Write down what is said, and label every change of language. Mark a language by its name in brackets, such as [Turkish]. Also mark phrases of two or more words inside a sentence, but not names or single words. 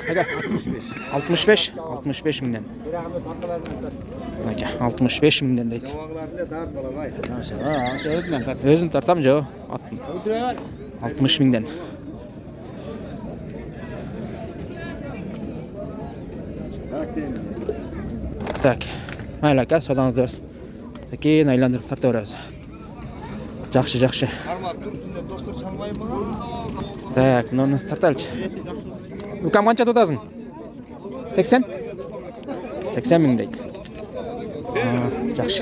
[Kyrgyz] 65. 65 миңден. 65 миңден дейт. Өзүн тартам жо. 60 миңден. Так. [Uzbek] Mayli aka, sodangizda bersin. Keyin aylantirib tartaveramiz. Yaxshi. Так, buni tartalchi. Ukam qancha to'tasing? 80? 80 ming deydi. Yaxshi.